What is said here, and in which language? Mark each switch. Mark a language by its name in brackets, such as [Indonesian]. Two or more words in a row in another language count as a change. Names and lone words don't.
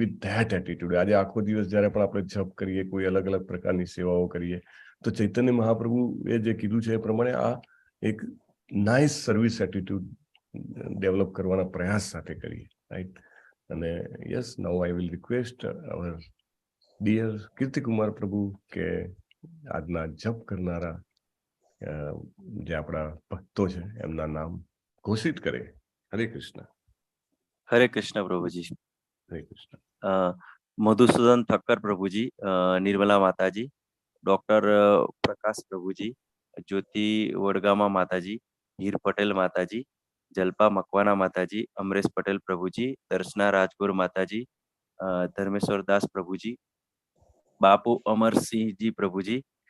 [English] with that attitude [Gujarati] આજે આખો દિવસ જ્યારે પણ આપણે જપ કરીએ, કોઈ અલગ અલગ પ્રકારની સેવાઓ કરીએ, તો ચૈતન્ય મહાપ્રભુ એ જે કીધું છે એ પ્રમાણે આ એક [English] nice service attitude develop [Gujarati] કરવાના પ્રયાસ સાથે કરીએ, રાઈટ. અને [English] yes, now I will request our dear [Gujarati] કીર્તિકુમાર પ્રભુ કે આજના જપ કરનારા જે આપણા ભક્તો છે એમના નામ ઘોષિત કરે. હરે કૃષ્ણ. [Hindi] हरे कृष्ण प्रभु जी. [Gujarati] હરે કૃષ્ણ. [Hindi] मधुसूदन ठक्कर प्रभु जी, निर्मला माता जी, डॉक्टर प्रकाश प्रभु जी, ज्योति वडगामा माता जी, हीर पटेल माता जी, जल्पा मकवाना माता जी, अमरेश पटेल प्रभु जी, दर्शना राजगुर माता जी, धर्मेश्वर दास प्रभु जी, बापू अमर सिंह जी प्रभु जी,